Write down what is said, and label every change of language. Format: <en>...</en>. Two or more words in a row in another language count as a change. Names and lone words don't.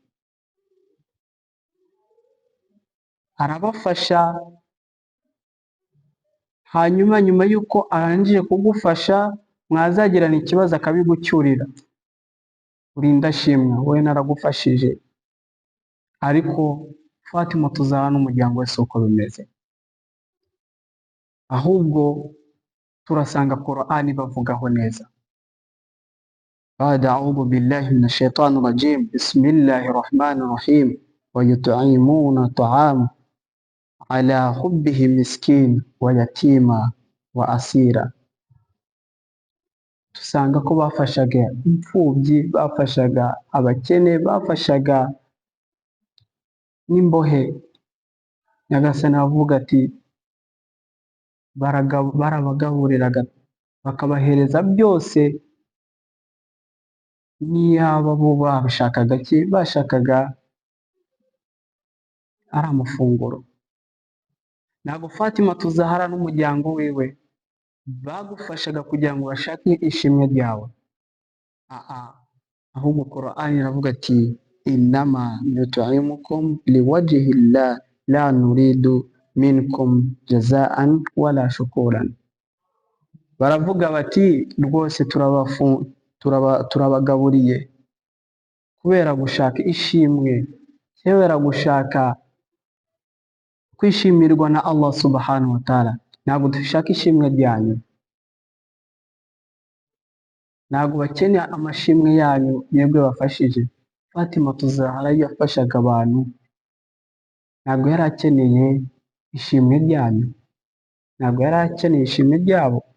<rw>Arabafasha hanyuma nyuma yuko arangije kugufasha mwazagirana ikibazo akabigucyurira, uri indashimwa, wowe naragufashije. Ariko Fatimatu Zahara n'umuryango we uko bimeze, ahubwo turasanga Qur'ani bavugaho neza.</rw> <ar>أعوذ بالله من الشيطان الرجيم. بسم الله الرحمن الرحيم. ويطعمون الطعام على حبه مسكينا ويتيما وأسيرا.</ar> <rw>Tusanga ko bafashaga imfubyi, bafashaga abakene, bafashaga n'imbohe. Nyagasani avuga ati barabagaburiraga bakabahereza byose, niyaba bo bashakaga ari amafunguro. Ntabwo Fatimatu Zahara n'umuryango wiwe bagufashaga kugira ngo bashake ishimwe ryawe, ahubwo Qur'ani iravuga ati</rw> <ar>إنما نطعمكم لوجه الله لا نريد منكم جزاء ولا شكورا.</ar> <rw>Baravuga bati rwose turabagaburiye kubera gushaka ishimwe, kubera gushaka kwishimirwa na Allah</rw> <ar>سبحانه وتعالى.</ar> <rw>Ntabwo dushaka ishimwe ryanyu, ntabwo bakeneye amashimwe yanyu mwebwe bafashije. Fatimatu Zahara yafashaga abantu, ntabwo yari akeneye ishimwe ryanyu, ntabwo yari akeneye ishimwe ryabo.</rw>